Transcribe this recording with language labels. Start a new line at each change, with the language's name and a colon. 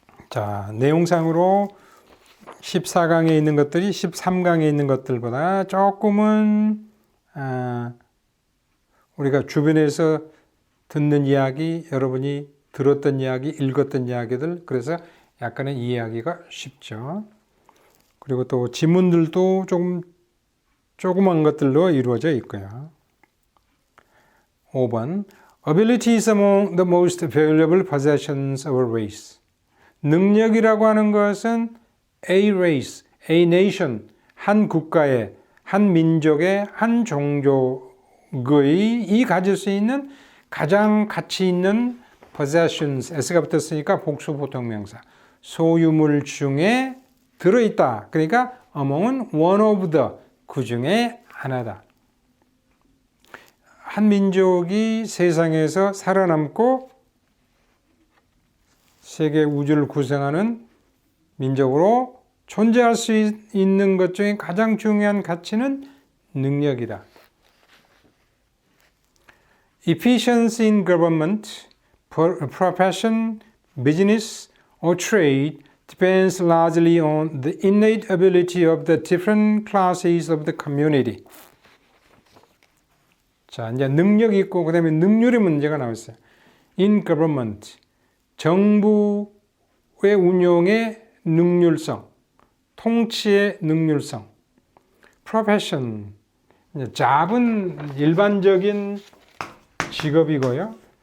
Korean: 자, 내용상으로 14강에 있는 것들이 13강에 있는 것들보다 조금은 우리가 주변에서 듣는 이야기, 여러분이 들었던 이야기, 읽었던 이야기들, 그래서 약간의 이해하기가 쉽죠. 그리고 또 지문들도 조그만 것들로 이루어져 있고요.
English: 5번 Ability is among the most valuable possessions of a race.
Korean: 능력이라고 하는 것은
English: a race, a nation,
Korean: 한 국가의, 한 민족의, 한 종족의 이 가질 수 있는 가장 가치 있는 possessions, s가 붙었으니까 복수 보통명사, 소유물 중에 들어있다. 그러니까 among은 one of the, 그 중에 하나다. 한 민족이 세상에서 살아남고 세계 우주를 구성하는 민족으로 존재할 수 있는 것 중에 가장 중요한 가치는 능력이다.
English: Efficiency in government, profession, business or trade depends largely on the innate ability of the different classes of the community.
Korean: 자, 이제 능력이 있고 그다음에 능률의 문제가 나왔어요.
English: In government,
Korean: 정부의 운용의 능률성, 통치의 능률성. Profession, 잡은 일반적인 직업이고요.